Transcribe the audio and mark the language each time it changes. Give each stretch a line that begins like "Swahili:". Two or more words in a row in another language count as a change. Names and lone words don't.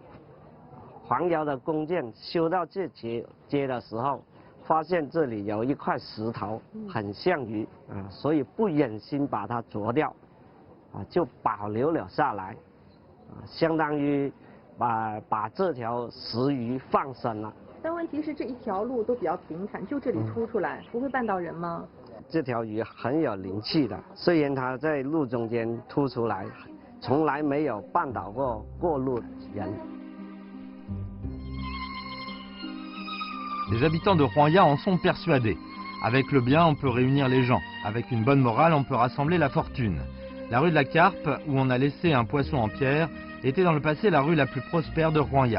Chinese: 黄瑶的弓箭修到这阶的时候，发现这里有一块石头很像鱼所以不忍心把它啄掉，就保留了下来，相当于把这条石鱼放生了。但问题是这一条路都比较平坦，就这里凸出来，不会绊到人吗？这条鱼很有灵气的，虽然它在路中间凸出来，从来没有绊倒过路人。
French: Les habitants de Huangya en sont persuadés. Avec le bien, on peut réunir les gens. Avec une bonne morale, on peut rassembler la fortune. La rue de la Carpe, où on a laissé un poisson en pierre, était dans le passé la rue la plus prospère de Huangya.